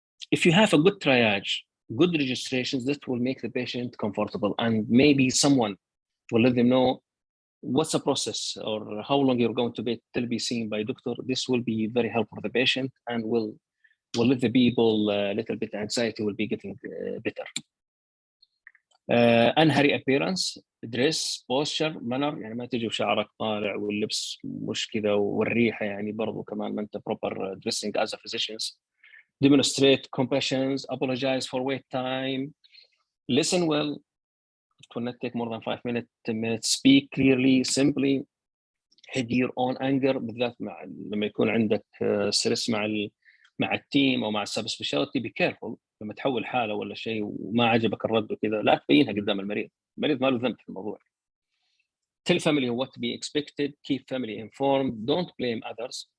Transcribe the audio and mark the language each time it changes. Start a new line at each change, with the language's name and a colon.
English: If you have a good triage, good registrations, that will make the patient comfortable, and maybe someone will let them know what's the process or how long you're going to be till be seen by doctor. This will be very helpful for the patient and will let the people a little bit anxiety will be getting better. Unhurried appearance, dress, posture, manner.
Arabic: يعني ما تجي وشعرك طالع واللبس مش كذا والريحة يعني برضو كمان ما أنت
English: proper dressing as a physicians. Demonstrate compassion, apologize for wait time, listen well. It will not take more than 5 minutes, 10 minutes. Speak clearly, simply. Hide your own anger
Arabic: بالذات لما يكون عندك
English: stress
Arabic: مع التيم او مع السب سبيشاليتي.
English: be careful
Arabic: لما تحول حاله ولا شيء وما عجبك الرد وكذا لا تبينها قدام المريض ما له ذنب في الموضوع.
English: Tell family what to be expected, keep family informed, don't blame others.